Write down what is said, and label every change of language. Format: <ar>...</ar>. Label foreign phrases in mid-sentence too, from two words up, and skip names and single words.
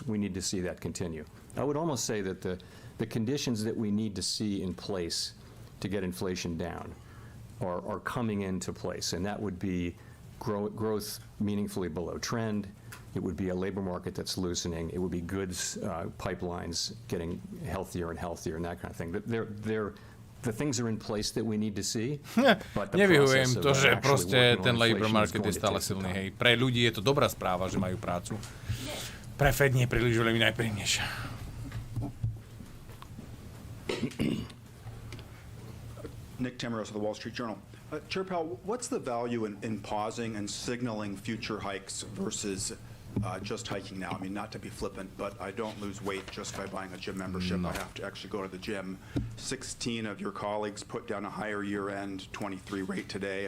<en>We need to see that continue. I would almost say that the conditions that we need to see in place to get inflation down are coming into place, and that would be growth meaningfully below trend. It would be a labor market that's loosening. It would be goods pipelines getting healthier and healthier and that kind of thing. The things are in place that we need to see.</en> <sk>Nevyhujem to, že proste ten</sk> <en>labor market</en> <sk>je stále silný. Hej. Pre ľudí je to dobrá správa, že majú prácu. Pre Fed nie príliš veľmi najpríjemnejšia.</sk> <en>Nick Tamaros of the Wall Street Journal. Chair Powell, what's the value in pausing and signaling future hikes versus just hiking now? I mean, not to be flippant, but I don't lose weight just by buying a gym membership. I have to actually go to the gym. 16 of your colleagues put down a higher year-end 23 rate today.</en>